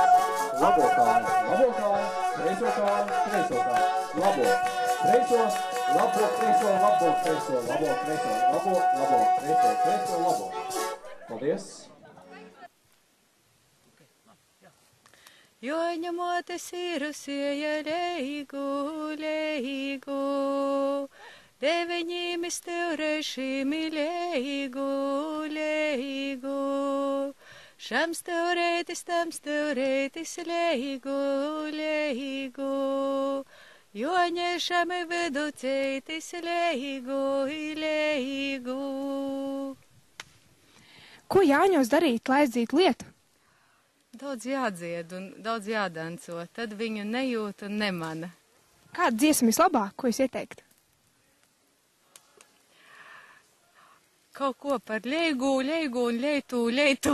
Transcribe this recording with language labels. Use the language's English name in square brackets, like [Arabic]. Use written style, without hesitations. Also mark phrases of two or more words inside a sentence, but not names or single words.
[Latvian] Labo kāju, kreiso kāju, labo, kreiso, labo, kreiso, labo, kreiso, labo, kreiso, labo, kreiso, labo. Paldies! [Latgalian] Joņa motes ir usieja leigu, leigu. Deveņiem izteurēšīmi leigu, leigu. Šam steurētis, tam steurētis leigu, leigu. Joņešam veduceitis leigu, leigu. [Latvian] Ko Jāņos darīt, lai aizdzītu lietu? Daudz jādzied un daudz jādanco, tad viņu nejūt un nemana. Kāda dziesma vislabāk, ko jūs ieteiktu? Kaut ko par leigu, leigu un leitu, leitu.